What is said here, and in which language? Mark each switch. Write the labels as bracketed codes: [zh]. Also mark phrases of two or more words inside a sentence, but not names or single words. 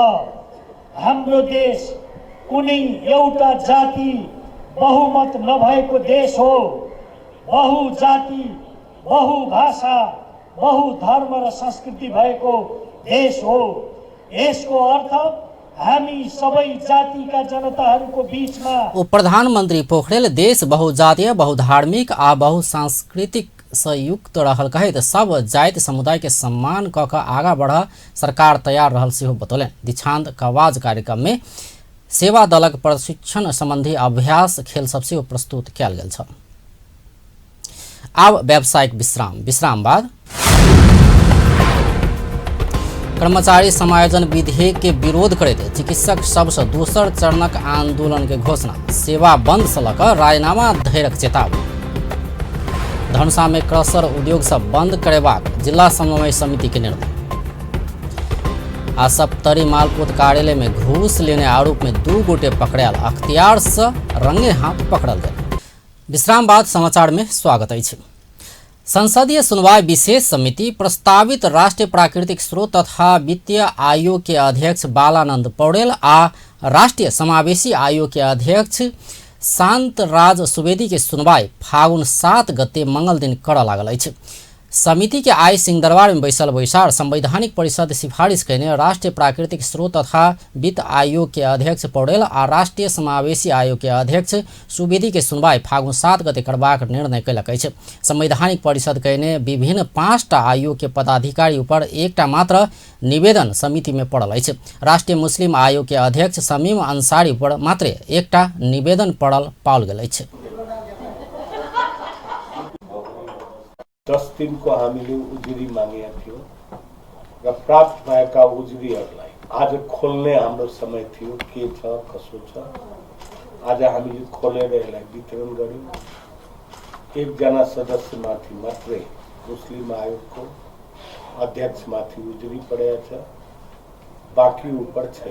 [ne] हाम्रो देश कुनै एउटा जाति बहुमत नभएको देश हो, बहुजाति, बहुभाषा, बहुधर्म र संस्कृति भएको देश हो। यसको अर्थ हामी सबै जातिका जनताहरूको बीचमा [mai] उप प्रधानमंत्री पोखरेल देश बहुजातीय, बहुधार्मिक आ बहुसांस्कृतिक संयुक्त रहल कहैत सब जाति समुदाय के सम्मान क के आगा बढ़ सरकार तैयार रहल सेहो बतौलनि। दीक्षांत कवाज कार्यक्रम में सेवा दलक प्रशिक्षण संबंधी अभ्यास खेल सब सेहो प्रस्तुत कयल गेल छ। आब व्यावसायिक विश्राम बाद कर्मचारी समायोजन विधेयक के विरोध करैत चिकित्सक सबसँ दोसर चरणक आंदोलन के घोषणा, सेवा बंद सँ लऽ कऽ राजीनामा धरिक चेतावनी। धनुषा में क्रशर उद्योग सब बंद करेबाक जिला समन्वय समिति के निर्णय। आ सप्तरी मालपोत कार्यालय में घूस लेने आरोप में 2 गोटे पकड़ायल, अख्तियार से रंगे हाथ पकड़ल गए। विश्राम बाद समाचार में स्वागत अछि। संसदीय सुनवाई विशेष समिति प्रस्तावित राष्ट्रीय प्राकृतिक स्रोत तथा वित्तीय आयोग के अध्यक्ष बालानंद पौडेल आ राष्ट्रीय समावेशी आयोग के अध्यक्ष शांत राज सुवेदी के सुनवाई फागुन 7 गते मंगल दिन करऽ लागल अछि। समिति के आय सिंहदरबार में बैसल बैसार संवैधानिक परिषद सिफारिश करने राष्ट्रीय प्राकृतिक स्रोत तथा वित्त आयोग के अध्यक्ष पौडेल आ राष्ट्रीय समावेशी आयोग के अध्यक्ष सुवेदी के सुनवाई फागुन 7 गते करबाक निर्णय कयलक अछि। संवैधानिक परिषद कहने विभिन्न 5टा आयोग के पदाधिकारी ऊपर एकटा मात्र निवेदन समिति में पड़ल अछि। राष्ट्रीय मुस्लिम आयोग के अध्यक्ष शमीम अंसारी पर मात्र एकटा निवेदन पड़ल पाओल गेल अछि। [ne] 10 दिनको हामीले उजुरी मागेका थियौँ र प्राप्त भएका उजुरीहरूलाई आज खोल्ने हाम्रो समय थियो। के छ कसो छ आज हामीले खोलेर यसलाई वितरण गर्यौँ। एकजना सदस्यमाथि मात्रै मुस्लिम आयोगको अध्यक्षमाथि उजुरी परेको छ, बाँकी उपर छैन।